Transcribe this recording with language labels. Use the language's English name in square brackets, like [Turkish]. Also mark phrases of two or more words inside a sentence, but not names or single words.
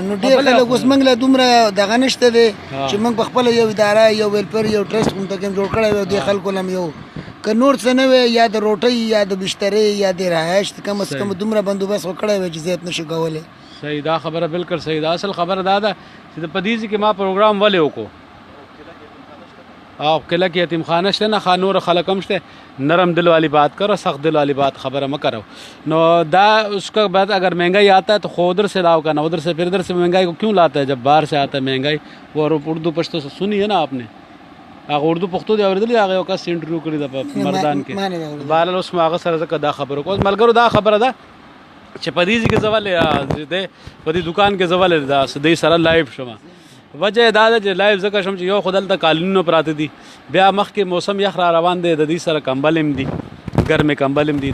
[Pashto] نو ډېر خلک اوس موږ له دومره دغه نشته دی چې موږ په خپله یو اداره، یو ویلفیر، یو ټرسټ کوم ته جوړ کړی وي، دې خلکو له هم یو که نور څه نه وی، یا د روټۍ یا د بسترې یا د رهایش کم از کم دومره بندوبست وکړی وی چې زیات نشو کولی. صحیح، دا خبره بالکل صحیح ده. اصل خبره دا ده چې د په دې ځای کې ما پروګرام ولې وکړو، او قلعه کې یتیم خانه شته نه، نور خلک هم شته. [Urdu] نرم دل والی بات کرو، سخت دل والی بات خبر مت کرو. نو دا اس کا بعد اگر مہنگائی آتا ہے تو خود ادھر سے لاؤ کا نا، ادھر سے پھر ادھر سے مہنگائی کو کیوں لاتا ہے جب باہر سے آتا ہے مہنگائی. وہ اردو پشتو سے سنی ہے نا آپ نے، [Pashto] هغه اردو پښتو دی اوریدلی، هغه یو کس انټرویو کړی ده په مردان کې، بهرحال اوس مو هغه سره ځکه دا خبره کوم ملګرو، دا خبره ده چې په دې کې زولې دی، په دې دکان کې زولې دا سدی سره لایو شوم. وجه دا ده چې لایو ځکه شوم چې یو خو دلته قالینونه پراته دي، بیا مخکې موسم یخ را روان دی، د دې سره کمبل هم دي، ګرمې کمبل هم دي.